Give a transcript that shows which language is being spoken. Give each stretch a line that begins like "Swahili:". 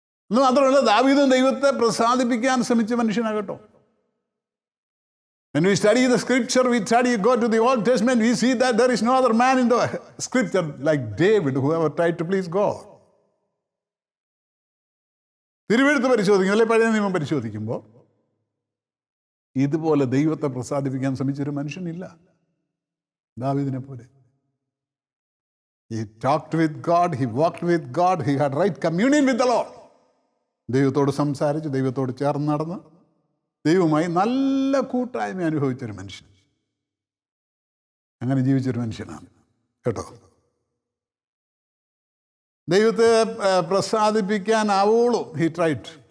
Malayalam: എന്ന് മാത്രമല്ല, ദാവീദും ദൈവത്തെ പ്രസാദിപ്പിക്കാൻ ശ്രമിച്ച മനുഷ്യനാകട്ടോ.
English: When we study the scripture, go to the Old Testament, we see that there is no other man in the scripture like David who ever tried to please God.
Malayalam: തിരുവെഴുത്ത് പരിശോധിക്കും, അല്ലെ പഴയ നിയമം പരിശോധിക്കുമ്പോൾ ഇതുപോലെ ദൈവത്തെ പ്രസാദിപ്പിക്കാൻ ശ്രമിച്ചൊരു മനുഷ്യനില്ല ദാവീദിനെ പോലെ.
English: He talked with God, he walked with God, he had right communion with the Lord.
Malayalam: ദൈവത്തോട് സംസാരിച്ച്, ദൈവത്തോട് ചേർന്ന് നടന്ന്, ദൈവവുമായി നല്ല കൂട്ടായ്മ അനുഭവിച്ചൊരു മനുഷ്യൻ, അങ്ങനെ ജീവിച്ചൊരു മനുഷ്യനാണ് കേട്ടോ. ദൈവത്തെ പ്രസാദിപ്പിക്കാനാവോളൂ
English: He tried.